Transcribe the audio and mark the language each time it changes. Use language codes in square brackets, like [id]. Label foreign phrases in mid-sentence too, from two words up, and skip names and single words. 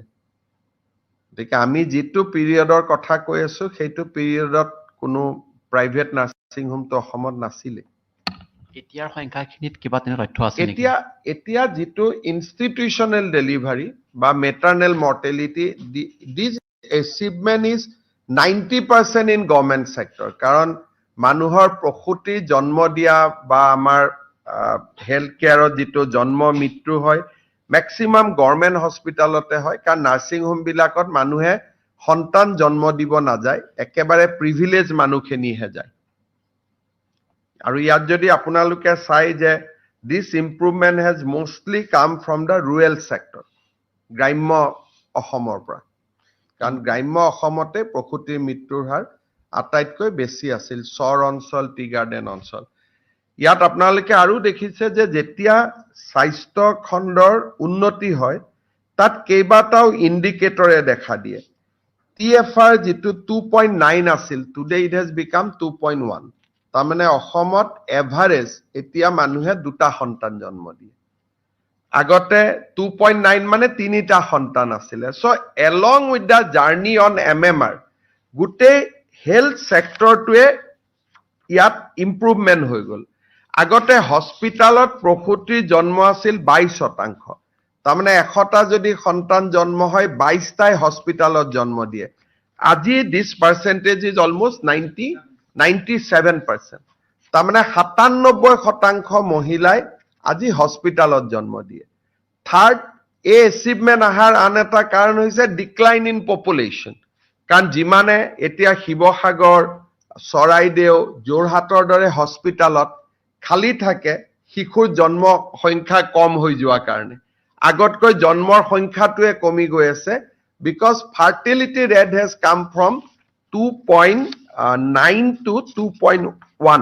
[as] গতিকে আমি যেটো পিৰিয়ডৰ কথা কৈ আছো সেইটো পিৰিয়ডত কোনো [en] private nursing home [as] তো অসমত নাছিলে. এতিয়াৰ সংখ্যাখিনিত কিবা তেনে তথ্য আছে নেকি? এতিয়া যেটো [en] institutional delivery বা maternal mortality this achievement is 90% in government sector. [as] কাৰণ মানুহৰ প্ৰসূতি জন্ম দিয়া বা আমাৰ [en] health careত [as] যেটো জন্ম মৃত্যু হয় ম্যাক্সিমাম [en] government hospitalতে [as] হয় কাৰণ [en] nursing home [as] বিলাকত মানুহে সন্তান জন্ম দিব নাযায় একেবাৰে প্ৰিভিলেজ মানুহখিনিহে যায়. আৰু ইয়াত যদি আপোনালোকে চাই যে [en] this improvement has mostly come from the rural sector. [as] গ্ৰাম্য অসমৰ পৰা. কাৰণ গ্ৰাম্য অসমতে প্ৰসূতিৰ মৃত্যুৰ হাৰ আটাইতকৈ বেছি আছিল চৰ অঞ্চল [en] tea garden [as] অঞ্চল. ইয়াত আপোনালোকে আৰু দেখিছে যে যেতিয়া স্বাস্থ্য খণ্ডৰ উন্নতি হয় তাত কেইবাটাও ইন্ডিকেটৰে দেখা দিয়ে. [en] TFR [as] যেটো 2.9 আছিল [en] today it has become 2.1. [as] তাৰমানে অসমত এভাৰেজ এতিয়া মানুহে দুটা সন্তান জন্ম দিয়ে. আগতে 2.9 মানে তিনিটা সন্তান আছিলে. সো [en] along with the journey on MMR [as] গুটে [en] health sectorটোৱে [as] ইয়াত ইমপ্ৰুভমেন্ট হৈ গল. আগতে হস্পিটালত প্ৰসূতিৰ জন্ম আছিল 22%. তাৰমানে 100টা যদি সন্তান জন্ম হয় 22টাই হস্পিটালত জন্ম দিয়ে. আজি [en] this percentage is almost 97%. [as] তাৰমানে 97% মহিলাই আজি হস্পিটালত জন্ম দিয়ে. থাৰ্ড এই এচিভমেন্ট আহাৰ আন এটা কাৰণ হৈছে [en] decline in population. [as] কাৰণ যিমানে এতিয়া শিৱসাগৰ চৰাইদেউ যোৰহাটৰ দৰে হস্পিটালত খালি থাকে শিশুৰ জন্ম সংখ্যা কম হৈ যোৱা কাৰণে আগতকৈ জন্মৰ সংখ্যাটোৱে কমি গৈ আছে [en] because fertility rate has come from 2.9 to 2.1.